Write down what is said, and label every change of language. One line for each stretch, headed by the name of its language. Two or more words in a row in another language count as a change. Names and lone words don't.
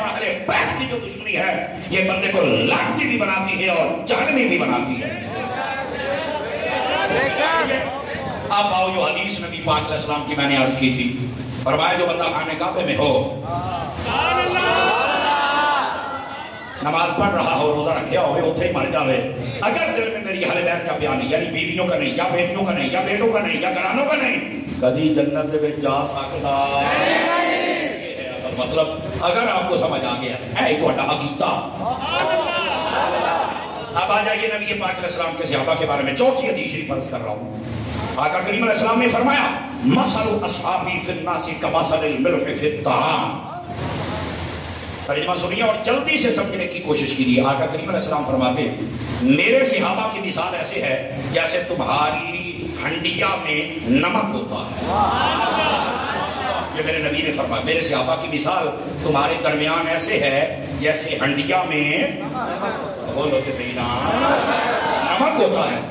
Urdu: اور اہل بیت کی جو دشمنی ہے یہ بندے کو لعنتی بھی بناتی ہے اور جہنمی بھی بناتی ہے. اب آؤ جو حدیث نبی پاک علیہ السلام کی میں نے عرض کی تھی, فرمایا جو بندہ خانے کعبے میں ہو, نماز پڑھ رہا ہو, روزہ
Punjabi: رکھیا ہوئے, اتھے ہی مر جاوے,
Urdu: اگر دل میں میری اہل بیت کا پیار نہیں, یعنی بیویوں کا نہیں, یا بیٹیوں کا نہیں, یا بیٹوں کا نہیں, یا گھرانوں کا نہیں, کبھی
Punjabi: جنت دے وچ
Urdu: جا سکتا نہیں. یہ ہے اصل مطلب. اگر آپ کو سمجھ آ گیا
Punjabi: اے تہاڈا عقیدہ.
Urdu: اب آ جائیے نبی پاک علیہ السلام کے صحابہ کے بارے میں چوتھی حدیث شریف عرض کر رہا ہوں. آقا کریم علیہ السلام نے فرمایا
Arabic: مثل اصحابی فی الناس کمثل الملح فی الطعام.
Urdu: ترجمہ سنیے اور جلدی سے سمجھنے کی کوشش کیجیے. آقا کریم علیہ السلام فرماتے میرے صحابہ کی مثال ایسے ہے جیسے تمہاری ہنڈیا میں نمک ہوتا ہے. یہ میرے نبی نے فرمایا میرے صحابہ کی مثال تمہارے درمیان ایسے ہے جیسے ہنڈیا میں بولو کہ نمک ہوتا ہے.